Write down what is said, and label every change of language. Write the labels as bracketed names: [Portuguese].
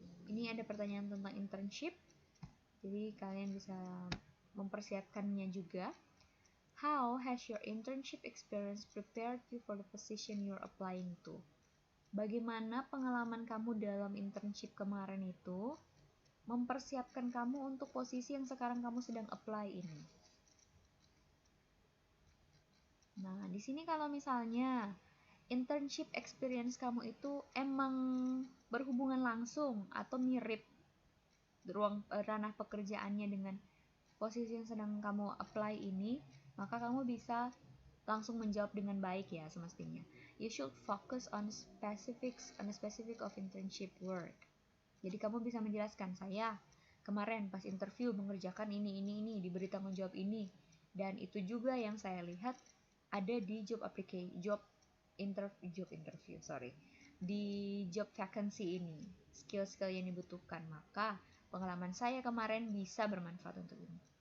[Indonesian] Ini ada pertanyaan tentang internship. Jadi kalian bisa mempersiapkannya juga. [English] How has your internship experience prepared you for the position you're applying to? [Indonesian] Bagaimana pengalaman kamu dalam internship kemarin itu mempersiapkan kamu untuk posisi yang sekarang kamu sedang apply ini? Nah, di sini kalau misalnya internship experience kamu itu emang berhubungan langsung atau mirip ranah pekerjaannya dengan posisi yang sedang kamu apply ini, maka kamu bisa langsung menjawab dengan baik ya semestinya. [English] You should focus on specific of internship work. [Indonesian] Jadi kamu bisa menjelaskan, saya kemarin pas interview mengerjakan ini, diberi tanggung jawab ini, dan itu juga yang saya lihat ada di job interview, di job vacancy ini, skill-skill yang dibutuhkan, maka pengalaman saya kemarin bisa bermanfaat untuk ini.